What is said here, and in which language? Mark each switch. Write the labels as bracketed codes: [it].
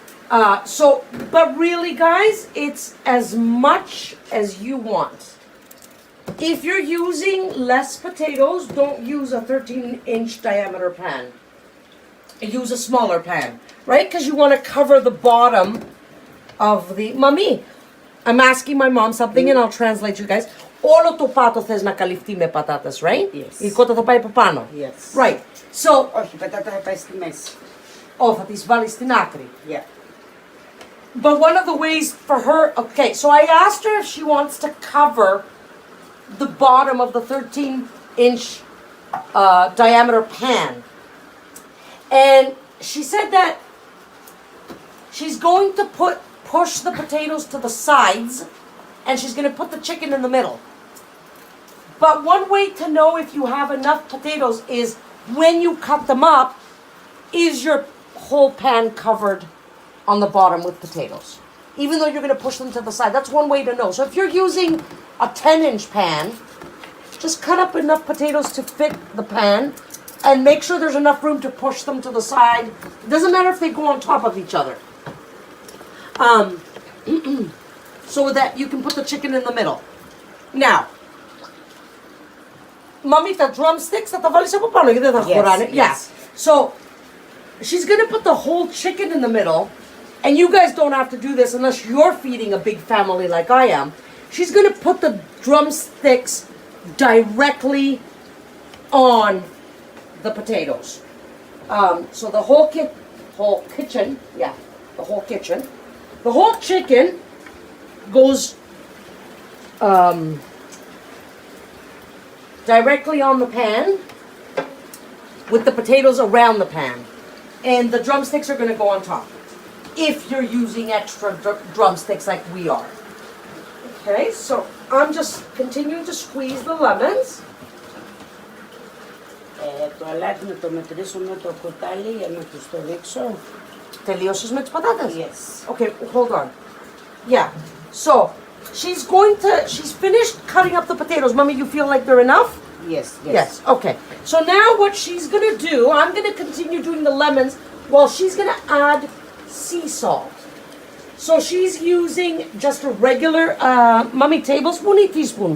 [en] But really, guys, it's as much as you want. If you're using less potatoes, don't use a 13-inch diameter pan. Use a smaller pan, right? Because you want to cover the bottom of the... Mami, I'm asking my mom something and I'll translate you guys. [el] Όλο το πάτο θες να καλυφθεί με πατάτες, right? [en] Yes. [el] Η κότα θα πάει από πάνω. [en] Yes. Right. So... [el] Όχι, η πατάτα θα πάει στη μέση. θα τις βάλεις στην άκρη. [en] Yeah. But one of the ways for her... Okay, so I asked her if she wants to cover the bottom of the 13-inch diameter pan. And she said that she's going to push the potatoes to the sides, and she's going to put the chicken in the middle. But one way to know if you have enough potatoes is when you cut them up, is your whole pan covered on the bottom with potatoes? Even though you're going to push them to the side. That's one way to know. So if you're using a 10-inch pan, just cut up enough potatoes to fit the pan and make sure there's enough room to push them to the side. It doesn't matter if they go on top of each other. So that you can put the chicken in the middle. Now, Mommy, the drumsticks that the [el] βάλεις από πάνω, γιατί δεν θα χωράνε. [en] Yeah. So, she's going to put the whole chicken in the middle, and you guys don't have to do this unless you're feeding a big family like I am. She's going to put the drumsticks directly on the potatoes. So the whole kitchen, the whole kitchen. The whole chicken goes directly on the pan with the potatoes around the pan. And the drumsticks are going to go on top if you're using extra drumsticks like we are. Okay, so I'm just continuing to squeeze the lemons. [el] Το αλάτι να το μετρήσω με το κουτάλι για να τους το δείξω. Τελείωσες με τις πατάτες? [en] Yes. Okay, hold on. Yeah, so she's finished cutting up the potatoes. Mommy, you feel like they're enough? Yes, yes. Yes, okay. So now what she's going to do, I'm going to continue doing the lemons while she's going to add sea salt. So she's using just a regular, Mommy, tablespoon or teaspoon?